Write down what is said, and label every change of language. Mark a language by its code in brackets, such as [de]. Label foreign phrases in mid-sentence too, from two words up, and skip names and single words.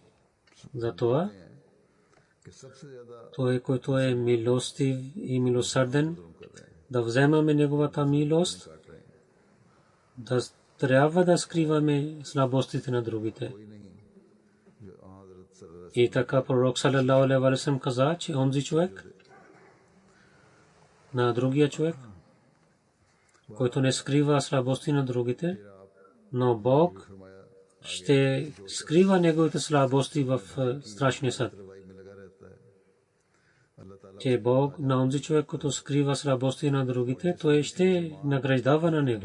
[bg] Затова той, който е милостив и милосърден, да вземаме неговата милост, да трябва да скриваме слабостите на другите. И така пророк [ar] صلى الله عليه وسلم [bg] каза, че онзи човек на другия човек, който не скрива слабости на другите, но Бог ще скрива неговите слабости в страшния съд. Че Бог на онзи човек, който скрива слабости на другите, той ще награждава на него.